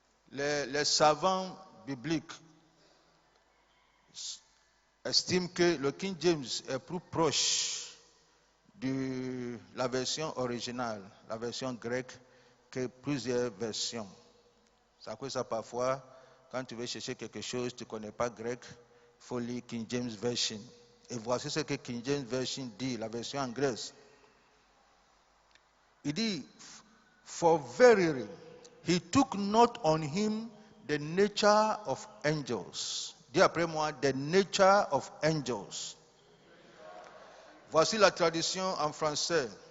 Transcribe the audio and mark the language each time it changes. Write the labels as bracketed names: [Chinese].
[French] Les savants bibliques estiment que le King James est plus proche de la version originale, la version grecque, que plusieurs versions. C'est à cause de ça, parfois, quand tu veux chercher quelque chose, tu ne connais pas grec, il faut lire King James Version. Et voici ce que King James Version dit, la version anglaise. Il dit, [English] for verily, he took not on him the nature of angels. [French] Dis après moi, [English] the nature of angels. [French] Voici la traduction en français.